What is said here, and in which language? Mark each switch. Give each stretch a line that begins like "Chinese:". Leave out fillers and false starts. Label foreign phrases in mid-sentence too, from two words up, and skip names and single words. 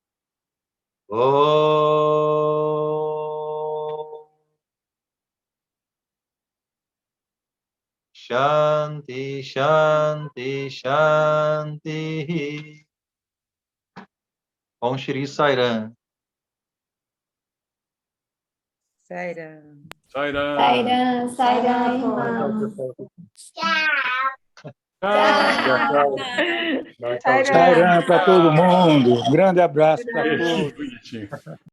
Sanskrit: Shanti, Shanti, Shanti. Om Shri Sairam.
Portuguese: Sairam. Sairam. Sairam, Sairam, irmão. Tchau. Sairam. Sairam para todo mundo. Grande abraço para todos. Bonitinho.